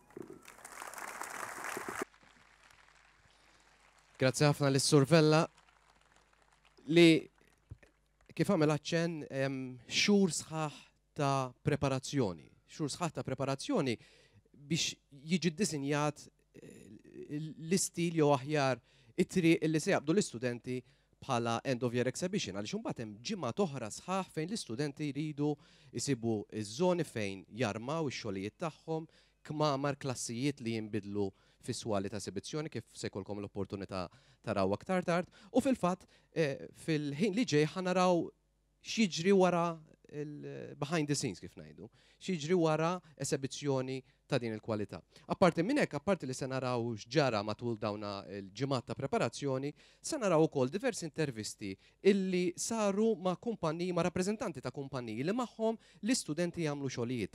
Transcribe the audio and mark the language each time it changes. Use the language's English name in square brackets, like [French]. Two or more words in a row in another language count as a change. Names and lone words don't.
[Maltese] Grazzi ħafna lis-Sur Vella li kif għamel aċċenn xhur sħaħ ta' preparazzjoni. Xhur sħaħ ta' preparazzjoni biex jiġi ddisinjat l-istil jew aħjar it-triq li se jaqbdu l-istudenti bħala [English] end of year exhibition [Maltese] għaliex imbagħad hemm ġimgħa oħra sħaħ fejn l-istudenti jridu jsibu iż-żoni fejn jarmaw ix-xogħlijiet tagħhom, kmamar klassijiet li jinbidlu fiswali ta' esibizzjoni kif se jkollkom l-opportunità taraw aktar tard. U fil-fatt fil-ħin li ġej ħanaraw x'jiġri wara [English] behind the scenes [Maltese] kif ngħidu, x'jiġri wara esibizzjoni ta' din il-kwalità. Apparti minn hekk, apparti li se naraw x'ġara matul dawna l-ġimgħat ta' preparazzjoni, se naraw ukoll diversi intervisti illi saru ma' kumpaniji, ma' rappreżentanti ta' kumpaniji li magħhom l-istudenti jagħmlu xogħlijiet.